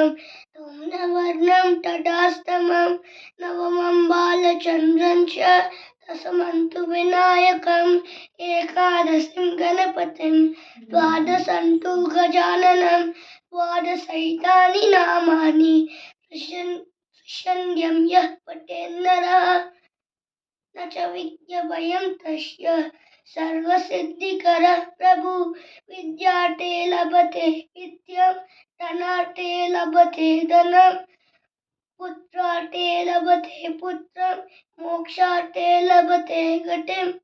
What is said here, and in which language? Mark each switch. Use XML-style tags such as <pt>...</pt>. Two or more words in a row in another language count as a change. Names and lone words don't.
<sa>ధూమ్రవర్ణం తటాస్తమం నవమం బాలచంద్రం చ దశమం తు వినాయకం ఏకాదశం గణపతిం ద్వాదశం తు గజాననం ద్వాదశైతాని నామాని త్రిశంధ్యం యః పఠేన్నరః న చ విద్యాభయం తస్య सर्वसिद्धिकरः प्रभु विद्यार्थे लभते विद्यं धनार्थे लभते धनं पुत्रार्थे लभते पुत्रं मोक्षार्थे लभते गतिं</sa>